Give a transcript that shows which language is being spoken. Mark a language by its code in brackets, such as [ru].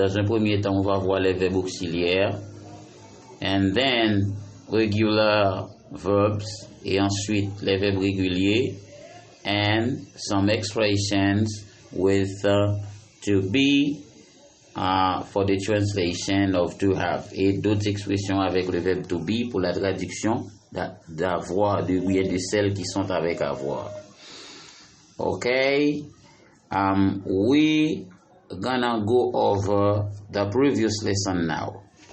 [fr] Dans un premier temps, on va voir les verbes auxiliaires. [en] And then regular verbs. [fr] Et ensuite les verbes réguliers. [en] And some expressions with to be for the translation of to have. [fr] Et d'autres expressions avec le verbe to be pour la traduction d'avoir, de bien de celles qui sont avec avoir. Okay. [en] We gonna go over the previous lesson now.